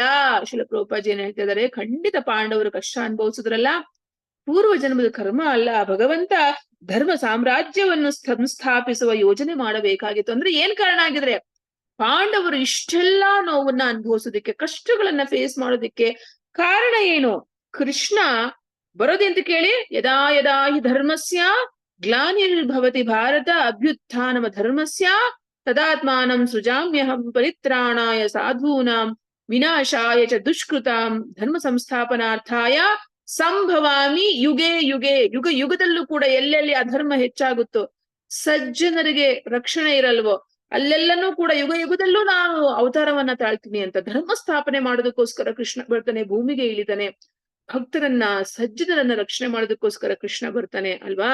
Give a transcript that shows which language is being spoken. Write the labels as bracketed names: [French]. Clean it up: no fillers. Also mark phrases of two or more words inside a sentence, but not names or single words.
[Kannada] ಶಿಲ ಪ್ರಭುಪಾಜಿ ಏನ್ ಹೇಳ್ತಾ ಇದ್ದಾರೆ, ಖಂಡಿತ ಪಾಂಡವರು ಕಷ್ಟ ಅನುಭವಿಸಿದ್ರಲ್ಲ ಪೂರ್ವ ಜನ್ಮದ ಕರ್ಮ ಅಲ್ಲ. ಭಗವಂತ ಧರ್ಮ ಸಾಮ್ರಾಜ್ಯವನ್ನು ಸಂಸ್ಥಾಪಿಸುವ ಯೋಜನೆ ಮಾಡಬೇಕಾಗಿತ್ತು. ಅಂದ್ರೆ ಏನ್ ಕಾರಣ ಆಗಿದ್ರೆ ಪಾಂಡವರು ಇಷ್ಟೆಲ್ಲಾ ನೋವನ್ನ ಅನುಭವಿಸೋದಿಕ್ಕೆ, ಕಷ್ಟಗಳನ್ನ ಫೇಸ್ ಮಾಡೋದಿಕ್ಕೆ ಕಾರಣ ಏನು? ಕೃಷ್ಣ ಬರೋದೆಂತ ಕೇಳಿ, [Sanskrit] ಯದಾ ಯದಾ ಹಿ ಧರ್ಮಸ್ಯ ಗ್ಲಾನಿರ್ಭವತಿ ಭಾರತ ಅಭ್ಯುತ್ಥಾನಮ ಧರ್ಮಸ್ಯ ತದಾತ್ಮಾನಂ ಸೃಜಾಮ್ಯಹಂ ಪರಿತ್ರಾಣಾಯ ಸಾಧೂನಾಂ ವಿನಾಶಾಯ ಚ ದುಷ್ಕೃತಾಂ ಧರ್ಮ ಸಂಸ್ಥಾಪನಾರ್ಥಾಯ ಸಂಭವಾಮಿ ಯುಗೆ ಯುಗೆ. [Kannada] ಯುಗ ಯುಗದಲ್ಲೂ ಕೂಡ ಎಲ್ಲೆಲ್ಲಿ ಅಧರ್ಮ ಹೆಚ್ಚಾಗುತ್ತೋ, ಸಜ್ಜನರಿಗೆ ರಕ್ಷಣೆ ಇರಲ್ವೋ ಅಲ್ಲೆಲ್ಲನೂ ಕೂಡ ಯುಗ ಯುಗದಲ್ಲೂ ನಾನು ಅವತಾರವನ್ನ ತಾಳ್ತೀನಿ ಅಂತ ಧರ್ಮ ಸ್ಥಾಪನೆ ಮಾಡೋದಕ್ಕೋಸ್ಕರ ಕೃಷ್ಣ ಬರ್ತಾನೆ, ಭೂಮಿಗೆ ಇಳಿತಾನೆ. ಭಕ್ತರನ್ನ ಸಜ್ಜನರನ್ನ ರಕ್ಷಣೆ ಮಾಡೋದಕ್ಕೋಸ್ಕರ ಕೃಷ್ಣ ಬರ್ತಾನೆ ಅಲ್ವಾ?